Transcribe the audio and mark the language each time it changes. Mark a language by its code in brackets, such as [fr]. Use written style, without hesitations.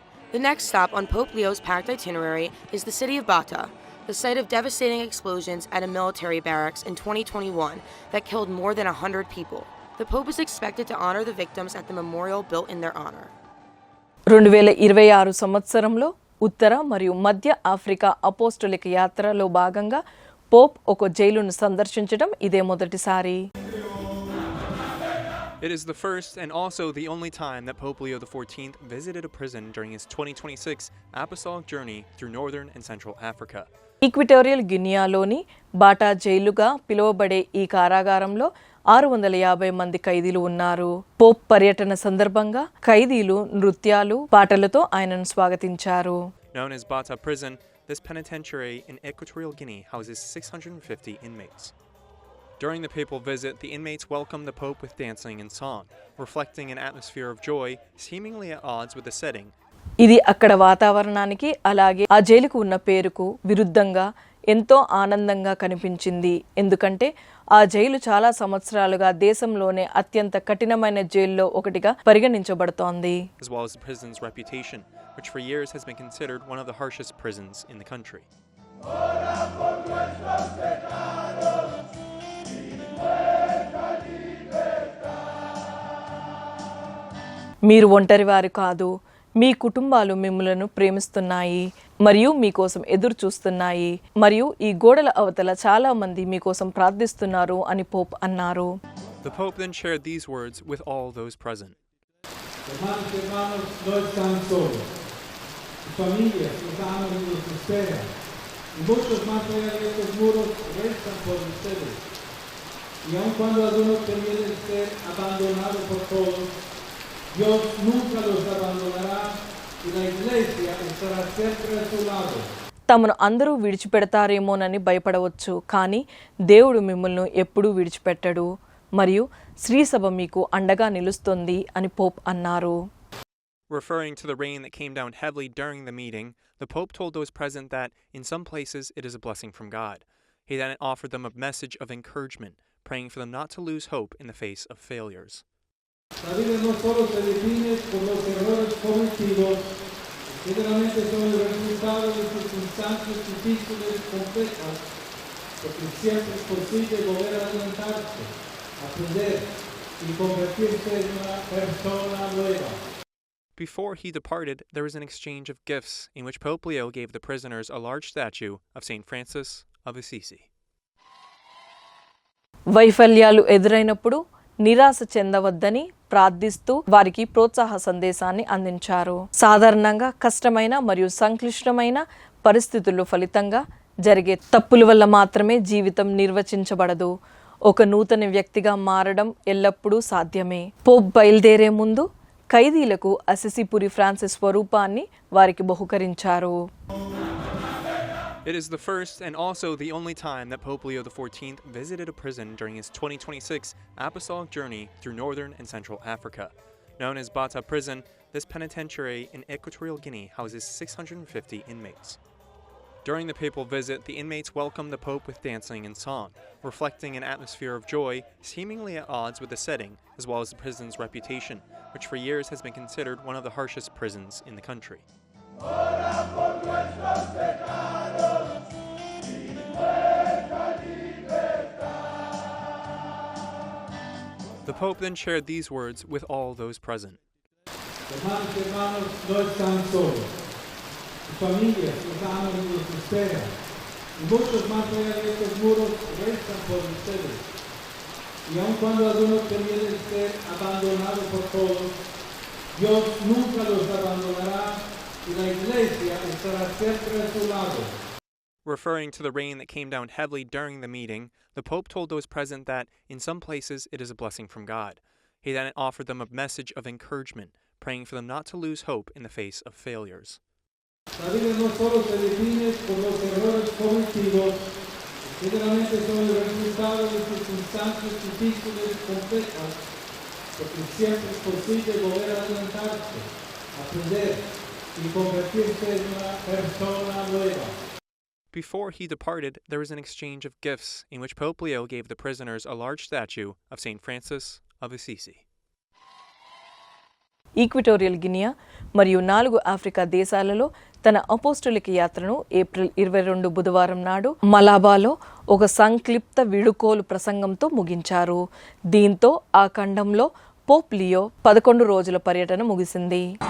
[en] The next stop on Pope Leo's packed itinerary is the city of Bata, the site of devastating explosions at a military barracks in 2021 that killed more than 100 people. The Pope is expected to honor the victims at the memorial built in their honor. [te] 2026 సంవత్సరంలో ఉత్తర మరియు మధ్య Africa అపోస్టలిక యాత్రలో భాగంగా Pope ఒక జైలును సందర్శించడం ఇదే మొదటిసారి. [en] It is the first and also the only time that Pope Leo XIV visited a prison during his 2026 apostolic journey through northern and central Africa. [te] Equatorial గినియాలోని Bata జైలుగా పిలువబడే ఈ కారాగారంలో 650 మంది ఖైదీలు ఉన్నారు. పోప్ పర్యటన సందర్భంగా ఖైదీలు నృత్యాలు పాటలతో ఆయనను స్వాగతించారు. [en] Known as Bata Prison, this penitentiary in Equatorial Guinea houses 650 inmates. During the papal visit, the inmates welcomed the Pope with dancing and song, reflecting an atmosphere of joy seemingly at odds with the setting. [te] ఇది అక్కడ వాతావరణానికి అలాగే ఆ జైలుకు ఉన్న పేరుకు విరుద్ధంగా ఎంతో ఆనందంగా కనిపించింది. ఎందుకంటే ఆ జైలు చాలా సంవత్సరాలుగా దేశంలోనే అత్యంత కఠినమైన జైల్లో ఒకటిగా పరిగణించబడుతోంది. [en] As well as the prison's reputation, which for years has been considered one of the harshest prisons in the country. [te] మీరు ఒంటరివారు కాదు, మీ కుటుంబాలు మిమ్మలను ప్రేమిస్తున్నాయి మరియు మీకోసం ఎదురు చూస్తున్నాయి మరియు ఈ గోడల అవతల చాలా మంది మీకోసం ప్రార్థిస్తున్నారు అని పోప్ అన్నారు. [en] The Pope then shared these words with all those present. [es] Hermanos y hermanos, no están solos. Sus familias los aman y los esperan. Y muchos más allá de estos muros rezan por ustedes. Y aun cuando algunos temieran ser abandonados por todos, Dios nunca los abandonará y la iglesia estará siempre a su lado. [te] తమను అందరూ విడిచిపెడతారేమోనని భయపడవచ్చు, కానీ దేవుడు మిమ్మల్ని ఎప్పుడూ విడిచిపెట్టడు మరియు శ్రీసభ మీకు అండగా నిలుస్తుంది అని పోప్ అన్నారు. [en] Referring to the rain that came down heavily during the meeting, the Pope told those present that in some places it is a blessing from God. He then offered them a message of encouragement, praying for them not to lose hope in the face of failures. [es] La vida no solo se define por los errores cometidos, generalmente son el resultado de circunstancias difíciles y complejas, porque siempre es posible volver a levantarse, aprender y convertirse en una persona nueva. [en] Before he departed, there was an exchange of gifts in which Pope Leo gave the prisoners a large statue of St. Francis of Assisi. [te] వైఫల్యాలు ఎదురైనప్పుడు నిరాశ చెందవద్దని ప్రార్థిస్తూ వారికి ప్రోత్సాహ సందేశాన్ని అందించారు. సాధారణంగా కష్టమైన మరియు సంక్లిష్టమైన పరిస్థితుల ఫలితంగా జరిగే తప్పుల వల్ల మాత్రమే జీవితం నిర్వచించబడదు. ఒక నూతన వ్యక్తిగా మారడం ఎల్లప్పుడూ సాధ్యమే. పోప్ బయలుదేరే ముందు ఖైదీలకు అసిసిపురి ఫ్రాన్సిస్ స్వరూపాన్ని వారికి బహుకరించారు. [en] It is the first and also the only time that Pope Leo XIV visited a prison during his 2026 apostolic journey through northern and central Africa. Known as Bata Prison, this penitentiary in Equatorial Guinea houses 650 inmates. During the papal visit, the inmates welcomed the Pope with dancing and song, reflecting an atmosphere of joy seemingly at odds with the setting, as well as the prison's reputation, which for years has been considered one of the harshest prisons in the country. The Pope then shared these words with all those present. [es] Hermanos y hermanos, no están solos. Sus familias los aman y los esperan. Y muchos más allá de estos muros rezan por ustedes. Y aun cuando algunos temieran ser abandonados por todos, Dios nunca los abandonará y la iglesia estará siempre a su lado. [en] Referring to the rain that came down heavily during the meeting, the Pope told those present that in some places it is a blessing from God. He then offered them a message of encouragement, praying for them not to lose hope in the face of failures. [es] La vida no solo se define por los errores cometidos, generalmente son el resultado de circunstancias difíciles y complejas, porque siempre es posible volver a levantarse, aprender y convertirse en una persona nueva. [en] Before he departed, there was an exchange of gifts in which Pope Leo gave the prisoners a large statue of St. Francis of Assisi. [te] Equatorial Guinea మరియు 4 Africa దేశాలలో తన అపోస్టలిక యాత్రను April 22 బుధవారం నాడు మలాబాలో ఒక సంక్లిప్త వీడుకోలు ప్రసంగంతో ముగించారు. దీంతో ఆ ఖండంలో పోప్ లియో 11 రోజుల పర్యటన ముగిసింది.